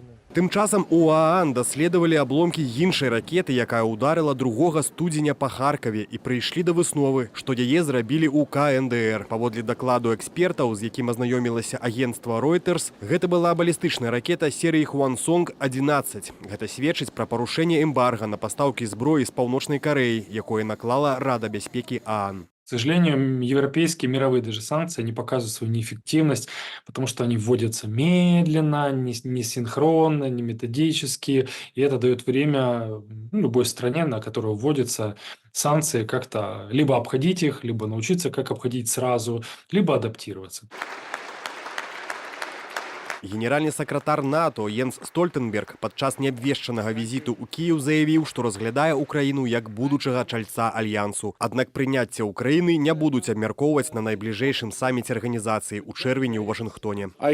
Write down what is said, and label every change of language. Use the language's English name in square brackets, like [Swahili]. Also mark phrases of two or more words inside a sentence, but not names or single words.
[Belarusian] Тым часам у ААН даследавалі абломкі іншай ракеты, якая ўдарыла 2 студзеня па Харкаве, і прыйшлі да высновы, што яе зрабілі ў КНДР. Паводле дакладу экспертаў, з якім азнаёмілася агенцтва Reuters, гэта была балістычная ракета серыі Хвансонг-11. Гэта сведчыць пра парушэнне эмбарга на пастаўкі зброі з Паўночнай Карэі, якое наклала Рада бяспекі ААН. [Russian] К сожалению, европейские мировые даже санкции, они показывают свою неэффективность, потому что они вводятся медленно, не синхронно, не методически, и это дает время любой стране, на которую вводятся санкции, как-то либо обходить их, либо научиться, как обходить сразу, либо адаптироваться. [Belarusian] Генеральны сакратар НАТО Йенс Стольтенберг падчас неабвешчанага візіту ў Кіеў заявіў, што разглядае Украіну як будучага чальца альянсу. Аднак прыняцце Украіны не будуць абмяркоўваць на найбліжэйшым саміце арганізацыі ў чэрвені ў Вашынгтоне.